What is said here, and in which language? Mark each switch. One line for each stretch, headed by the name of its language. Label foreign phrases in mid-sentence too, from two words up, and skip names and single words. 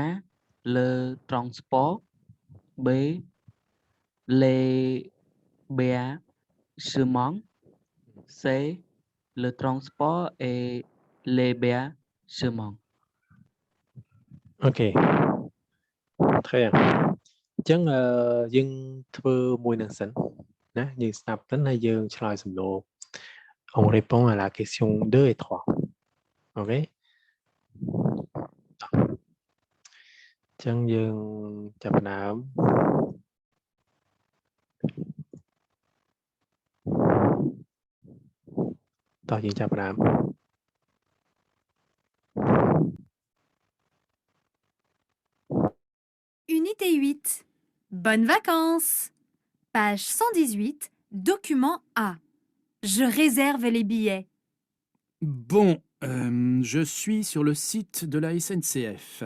French: Le transport B. Les hébergements C. Le transport et l'hébergement OK très bien
Khmer: អញ្ចឹងយើងធ្វើមួយនឹងសិនណាយើងស្ដាប់ទៅហើយយើងឆ្លើយសំណួរ
French: on répond à la question 2 et 3
Khmer: OK អញ្ចឹងយើងចាប់ផ្ដើមតោះយើងចាប់ផ្ដើម
French: Unité 8. Bonnes vacances. Page 118, document A. Je réserve les billets. Bon, je suis sur le site de la SNCF.